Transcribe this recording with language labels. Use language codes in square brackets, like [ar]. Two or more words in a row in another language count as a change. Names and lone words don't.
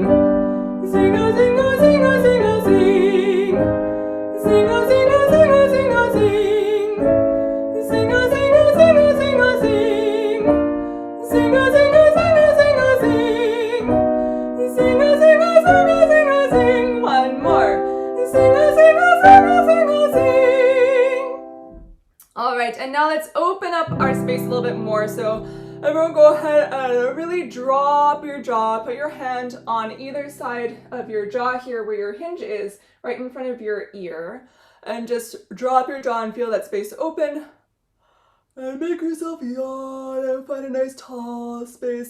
[en] Zinga, zinga, zinga, zinga, zing. Zinga, zinga, zinga, zinga, zing. Zinga, zinga, zinga, zinga, zing. Zinga, zinga, zinga, zinga, zing. Zinga, zinga, zinga, zinga, zing. One more. Zinga, zinga, zinga, zinga, zing. All right, and now let's open up our space a little bit more. So Everyone go ahead and really drop your jaw. Put your hand on either side of your jaw here where your hinge is, right in front of your ear. And just drop your jaw and feel that space open. And make yourself yawn and find a nice tall space.